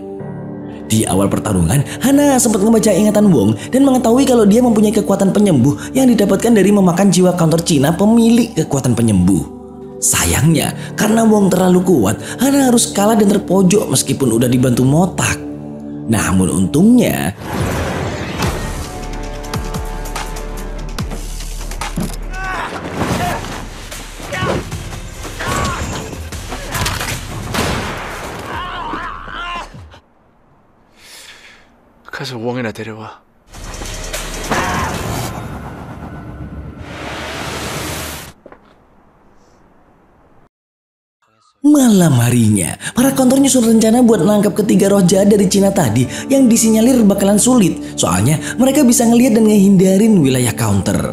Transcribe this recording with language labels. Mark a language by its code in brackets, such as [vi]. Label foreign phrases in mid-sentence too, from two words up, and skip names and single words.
[id] Di awal pertarungan, Hana sempat membaca ingatan Wong dan mengetahui kalau dia mempunyai kekuatan penyembuh yang didapatkan dari memakan jiwa counter Cina pemilik kekuatan penyembuh. Sayangnya, karena Wong terlalu kuat, Hana harus kalah dan terpojok meskipun udah dibantu Motak. Namun untungnya, [ko] 가서 웡이나 데려와. [id] malam harinya, para counter nyusun rencana buat nangkap ketiga roh jahat dari Cina tadi yang disinyalir bakalan sulit. Soalnya mereka bisa ngelihat dan ngehindarin wilayah counter.